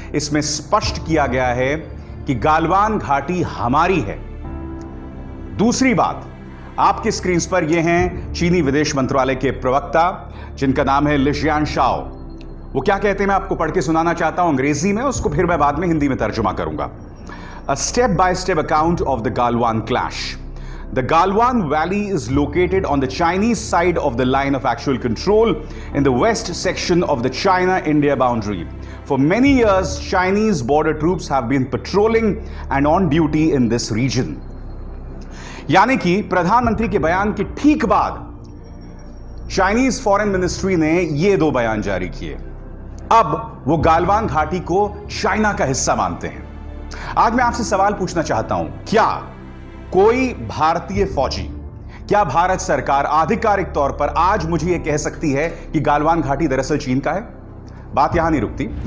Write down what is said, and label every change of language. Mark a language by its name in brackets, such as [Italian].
[Hindi] इसमें स्पष्ट किया गया है कि गालवान घाटी हमारी है। दूसरी बात, आपके स्क्रीन पर ये हैं चीनी विदेश मंत्रालय के प्रवक्ता जिनका नाम है लिजियान शाओ। वो क्या कहते हैं मैं आपको पढ़ के सुनाना चाहता हूं अंग्रेजी में, उसको फिर मैं बाद में हिंदी में तर्जुमा करूंगा। [English] A step-by-step account of the Galwan clash. The Galwan Valley is located on the Chinese side of the line of actual control in the west section of the China-India boundary. For many years, Chinese border troops have been patrolling and on duty in this region. [Hindi] यानी कि प्रधानमंत्री के बयान के ठीक बाद Chinese foreign ministry ने ये दो बयान जारी किए। अब वो गालवान घाटी को चाइना का हिस्सा मानते हैं। आज मैं आपसे सवाल पूछना चाहता हूं, क्या कोई भारतीय फौजी, क्या भारत सरकार आधिकारिक तौर पर आज मुझे यह कह सकती है कि गालवान घाटी दरअसल चीन का है? बात यहां नहीं रुकती।